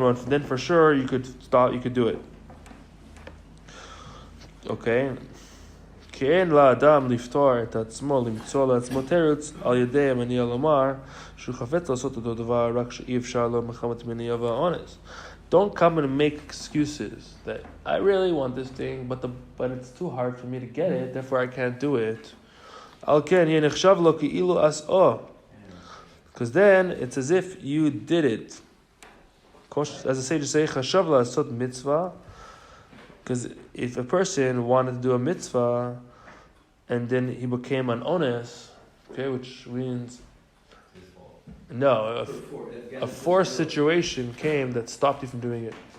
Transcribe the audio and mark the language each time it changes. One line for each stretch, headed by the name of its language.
English: Then for sure you could do it. Okay.
Hebrew: כי לאדם לפתור את עצמו, למצוא לעצמו תירוץ על ידי המניע לומר שהוא חפץ לעשות אותו דבר רק שאי אפשר לו מחמת מניע והאונס.
English: Don't come and make excuses that I really want this thing, but it's too hard for me to get it, therefore I can't do it.
Hebrew: על כן יהיה נחשב לו כאילו עשו.
English: Because then it's as if you did it. As the sages say,
Hebrew: חשב לעשות מצווה.
English: Because if a person wanted to do a mitzvah and then he became an ones, okay, which means a forced situation came that stopped you from doing it.